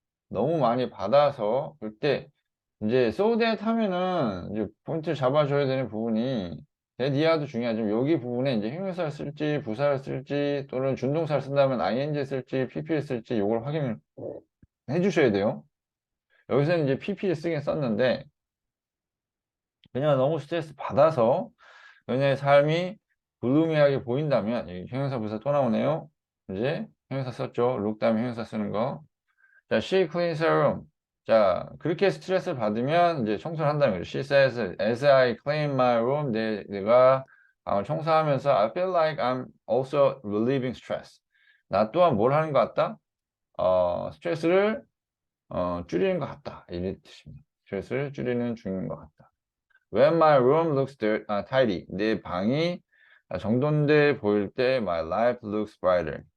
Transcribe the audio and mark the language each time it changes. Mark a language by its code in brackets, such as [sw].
[ko] 너무 많이 받아서 그때 이제 [en] so that [ko] 하면은 이제 포인트를 잡아줘야 되는 부분이 that 이하도 중요하지만 여기 부분에 이제 형용사를 쓸지 부사를 쓸지 또는 준동사를 쓴다면 ing 쓸지 pp를 쓸지 이걸 확인을 해주셔야 돼요. 여기서는 이제 pp를 쓰긴 썼는데 그냥 너무 스트레스 받아서 그녀의 삶이 글루미하게 보인다면 여기 형용사 부사 또 나오네요. 이제 형용사 썼죠. look 다음에 형용사 쓰는 거. [en] 자, she cleans her room. [ko] 자, 그렇게 스트레스를 받으면 이제 청소를 한다는 거죠. [en] She says, as I clean my room, [ko] 내가 청소하면서 [en] I feel like I'm also relieving stress. [ko] 나 또한 뭘 하는 것 같다? 스트레스를 줄이는 것 같다. 이런 뜻입니다. 스트레스를 줄이는 중인 것 같다. [en] When my room looks tidy, [ko] 내 방이 정돈돼 보일 때 [en] my life looks brighter.